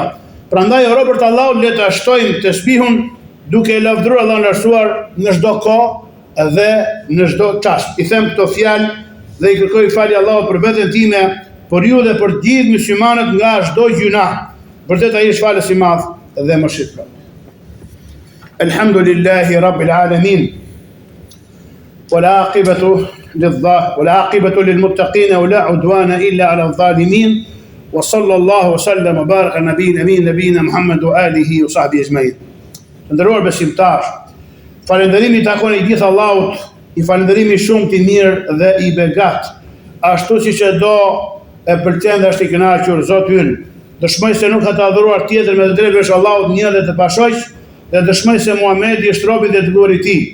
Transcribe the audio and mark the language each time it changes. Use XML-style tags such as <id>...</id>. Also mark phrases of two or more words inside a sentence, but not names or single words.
<sq>Prandaj o robërt Allahut le të shtojmë të spihun duke e lavdruar Allahun e lartësuar në çdo kohë dhe në çdo çast. I them këto fjalë dhe I kërkoj falje Allahut për veten time, për ju dhe për gjithë muslimanët nga çdo gjuna. Vërtet ai është falës I madh dhe mëshirë.</sq> <ar>الحمد لله رب العالمين. والعاقبة للمتقين ولا عدوان إلا على الظالمين وصلى الله وسلم وبارك على نبينا محمد وآله وصحبه أجمعين.</ar> <sq>Nderuar besimtar, falënderimi takon I gjithë Allahut, I falënderimi shumë I mirë dhe I begat, ashtu siç e do e pëlqen dhe është I kënaqur Zoti ynë. Dëshmoj se nuk ka të adhuruar tjetër me të drejtë veç Allahut një dhe të pashoq, dhe dëshmoj se Muhamedi është robi dhe dërguari I Tij.</sq>